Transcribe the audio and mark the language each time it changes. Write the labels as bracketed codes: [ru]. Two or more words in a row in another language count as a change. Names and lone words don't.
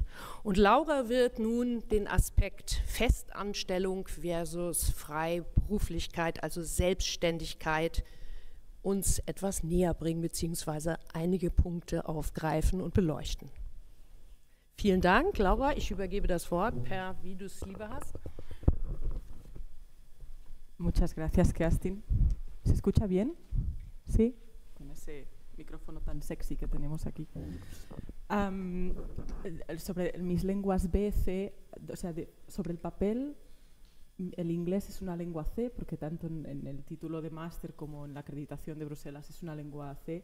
[de] Und Laura wird nun den Aspekt Festanstellung versus Freiberuflichkeit, also Selbstständigkeit, uns etwas näher bringen, beziehungsweise einige Punkte aufgreifen und beleuchten. Vielen Dank, Laura. Ich übergebe das Wort wie du es lieber hast. [es] Muchas gracias, Kerstin. ¿Se escucha bien? Sí, con ese micrófono tan sexy que tenemos aquí. Sobre mis lenguas B, C, o sea, sobre el papel, el inglés es una lengua C, porque tanto en el título de máster como en la acreditación de Bruselas es una lengua C.